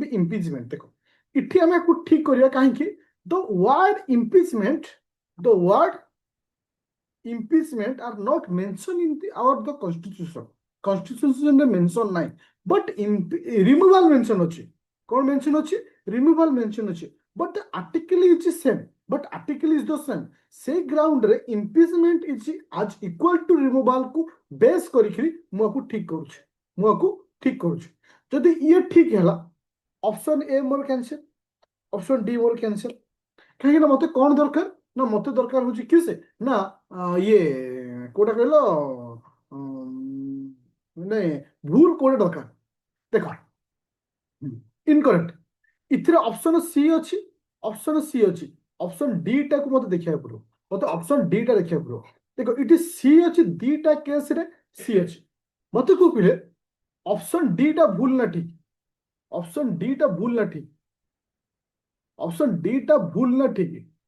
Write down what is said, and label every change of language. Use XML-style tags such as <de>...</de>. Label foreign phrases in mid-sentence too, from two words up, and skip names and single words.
<en>B impeachment</en> <or>ଦେଖ ଏଠି ଆମେ ଆକୁ ଠିକ କରିବା କାହିଁକି</or> <en>the word impeachment the word impeachment are not mentioned in our the constitution constitution</en> <or>mention ନାହିଁ</or> <en>but removal mention</en> <or>ଅଛି କଣ mention ଅଛି</or> <en>removal mention</en> <or>ଅଛି</or> <en>but the article is same but article is the same</en> <or>ସେଇ ground ରେ</or> <en>impeachment is as equal to removal</en> <or>କୁ base କରିକି ମୁଁ ଆକୁ ଠିକ କରୁଛି ମୁଁ ଆକୁ ଠିକ କରୁଛି ଯଦି ଇଏ ଠିକ ହେଲା</or> <en>option A</en> <or>ମୋର କ୍ୟାନ୍ସେଲ</or> <en>option D</en> <or>ମୋର କ୍ୟାନ୍ସେଲ କାହିଁକି ନା ମତେ କଣ ଦରକାର ନା ମତେ ଦରକାର ହଉଛି କି ସେ ନା ଇଏ କୋଉଟା କହିଲ ମାନେ ଭୁଲ କୋଉଟା ଦରକାର ଦେଖ ଇନକରେକ୍ଟ ଏଥିରେ</or> <en>option C</en> <or>ଅଛି</or> <en>option C</en> <or>ଅଛି</or> <en>option D</en> <or>ଟାକୁ ମତେ ଦେଖିବାକୁ ପଡିବ ମତେ</or> <en>option D</en> <or>ଟା ଦେଖିବାକୁ ପଡିବ ଦେଖ ଏଠି ସି ଅଛି ଦିଟା କେସରେ ସି ଅଛି ମତେ କଉ କହିଲେ</or> <en>option D</en> <or>ଟା ଭୁଲ ନା ଠିକ</or> <en>option D</en> <or>ଟା ଭୁଲ ନା ଠିକ</or> <en>option D</en> <or>ଟା ଭୁଲ ନା ଠିକ</or>